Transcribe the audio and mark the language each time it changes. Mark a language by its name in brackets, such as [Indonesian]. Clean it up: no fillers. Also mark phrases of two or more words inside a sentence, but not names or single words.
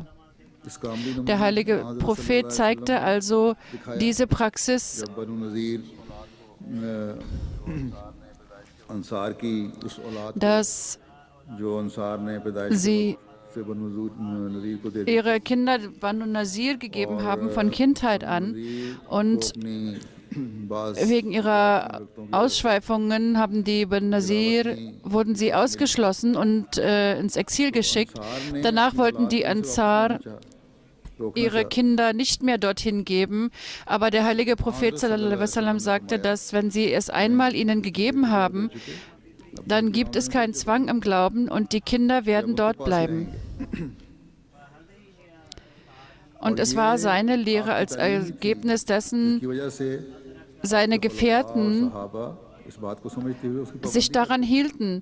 [German] Der heilige Prophet zeigte also diese Praxis, dass sie ihre Kinder Banu Nazir gegeben haben von Kindheit an, und wegen ihrer Ausschweifungen haben die Banu Nazir, wurden sie ausgeschlossen und ins Exil geschickt. Danach wollten die Ansar ihre Kinder nicht mehr dorthin geben, aber der heilige Prophet [Arabic] صلى الله عليه وسلم [German] sagte, dass wenn sie es einmal ihnen gegeben haben, dann gibt es keinen Zwang im Glauben und die Kinder werden dort bleiben. Und es war seine Lehre, als Ergebnis dessen seine Gefährten sich daran hielten.